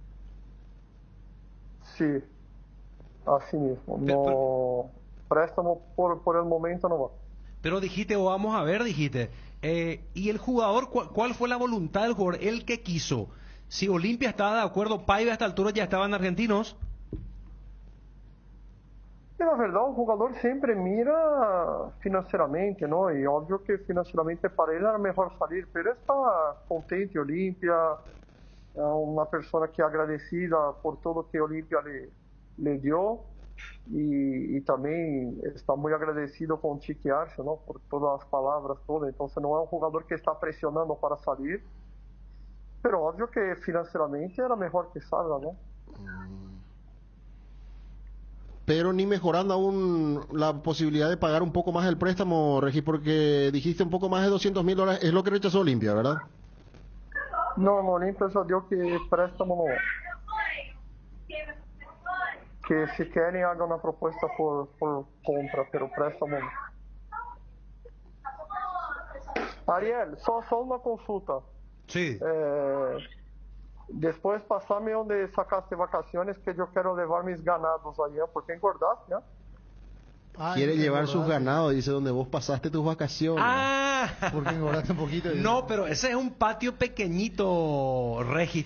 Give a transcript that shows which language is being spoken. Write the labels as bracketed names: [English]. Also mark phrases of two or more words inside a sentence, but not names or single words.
[Spanish] Sí, así mismo. No, préstamo por el momento no va. Pero dijiste, o vamos a ver, dijiste. ¿Y el jugador, cuál fue la voluntad del jugador? ¿El que quiso? Si Olimpia estaba de acuerdo, Paiva a esta altura ya estaban argentinos. [Portuguese] Na verdade, o jogador sempre mira financeiramente, não? E óbvio que financeiramente para ele era melhor sair, mas ele está contente, Olimpia, é uma pessoa que é agradecida por tudo que Olimpia lhe deu e também está muito agradecido com o Chiqui Arce, não? Por todas as palavras todas. Então, não é um jogador que está pressionando para sair, mas óbvio que financeiramente era melhor que salga, não? [Spanish] Pero ni mejorando aún la posibilidad de pagar un poco más el préstamo, Regis, porque dijiste un poco más de $200,000, es lo que rechazó Olimpia, ¿verdad? [Portuguese] No, Olimpia já deu que préstamo não. Que se querem hagan uma proposta por compra, pero préstamo não. Ariel, só uma consulta. [Spanish] Sí. Después pasame onde sacaste vacaciones que yo quiero levar mis ganados allá, porque engordaste, ¿no? Quiere Ay, llevar sus engordaste. ganados, dice, donde vos pasaste tus vacaciones. Porque engordaste un poquito. No, pero ese es un patio pequeñito, Regis.